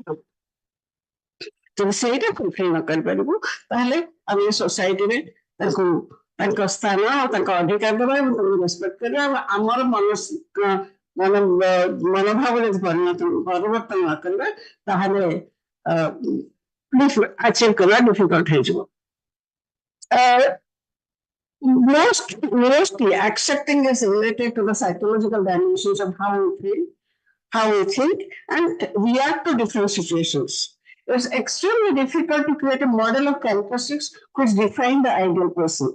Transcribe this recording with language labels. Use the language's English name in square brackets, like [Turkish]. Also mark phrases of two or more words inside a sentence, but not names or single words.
[Odia] ଯଦି ସେଇଟା ଫୁଲଫିଲ୍ ନ କରିପାରିବୁ, ତାହେଲେ ଆମେ ସୋସାଇଟିରେ ତାଙ୍କୁ ତାଙ୍କ ସ୍ଥାନ ଆଉ ତାଙ୍କ ଅଧିକାର ଦେବା ଏବଂ ତାଙ୍କୁ ରେସ୍ପେକ୍ଟ କରିବା। ଆମର ମନୋଭାବ ଯଦି ପରିବର୍ତ୍ତନ ନ କରିବା, ତାହେଲେ ଆଚିଭ୍ କରିବା ଡିଫିକଲ୍ଟ ହେଇଯିବ। [English] Mostly accepting is related to the psychological dimensions of how we feel, how we think, and react to different situations. It's extremely difficult to create a model of characteristics which define the ideal person.